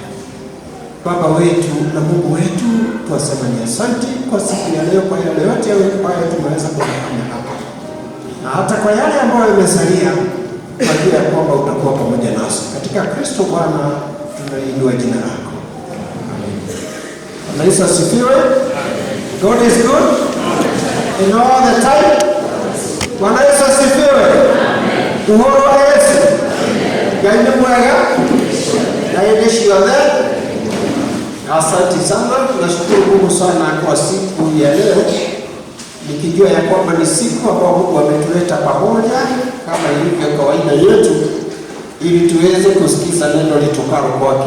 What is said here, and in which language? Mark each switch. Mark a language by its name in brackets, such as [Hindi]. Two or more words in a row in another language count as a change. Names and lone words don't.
[Swahili] Baba wetu na Mungu wetu, tuwasema ni asante kwa siku ya leo, kwa yale yote ambayo tumeweza kufanya hapa, na hata kwa yale ambayo yamesalia, kwa ajili ya kwamba utakuwa pamoja nasi. Katika Kristo Bwana tunaliinua jina lako. Amen. Bwana Yesu asifiwe. [English] God is good and all the time. [Swahili] Bwana Yesu asifiwe. Uhuru wa Yesu. [Kikuyu] Ngai ni mwega. Ngai ni shiothe. [Swahili] Asante sana. Tunashukuru Mungu sana kwa siku ya leo, nikijua ya kwamba ni siku ambayo Mungu ametuleta pamoja kama ilivyo kawaida yetu, ili tuweze kusikiza neno litokalo kwake.